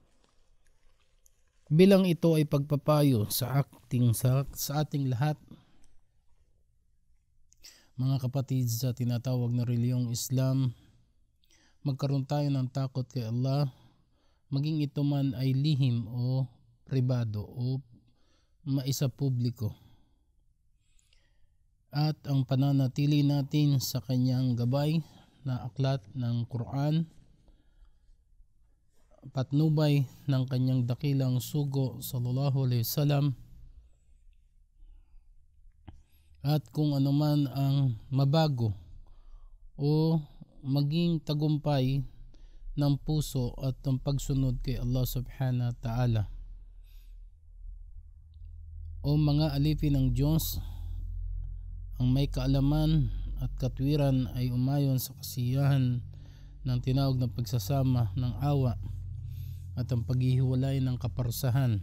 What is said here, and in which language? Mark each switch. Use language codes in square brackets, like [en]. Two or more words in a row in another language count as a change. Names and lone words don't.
[tl] Bilang ito ay pagpapayo sa ating lahat, mga kapatid sa tinatawag na reliyong Islam, magkaroon tayo ng takot kay Allah, maging ito man ay lihim o pribado o maisa publiko. At ang pananatili natin sa kanyang gabay na aklat ng Quran, patnubay ng kanyang dakilang sugo [ar] صلى الله عليه وسلم, [tl] at kung anuman ang mabago o maging tagumpay ng puso at ng pagsunod kay Allah [ar] سبحانه وتعالى [tl] o mga alipin ng Diyos, ang may kaalaman at katwiran ay umayon sa kasiyahan ng tinawag na pagsasama ng awa at ang paghihiwalay ng kaparusahan.